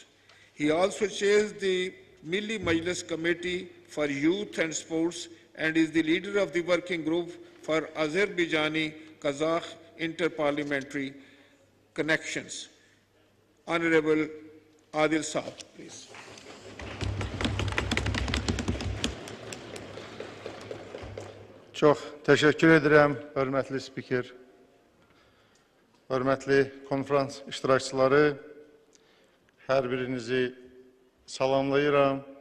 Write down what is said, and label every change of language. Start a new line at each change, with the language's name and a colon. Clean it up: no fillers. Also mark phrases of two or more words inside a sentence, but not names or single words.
English: He also chairs the Milli Majlis Committee for Youth and Sports and is the leader of the working group for Azerbaijani-Kazakh interparliamentary connections. Honorable Adil Saab, please.
Azerbaijani: Çox təşəkkür edirəm, hörmətli spiker, hörmətli konferans iştirakçıları, hər birinizi salamlayıram.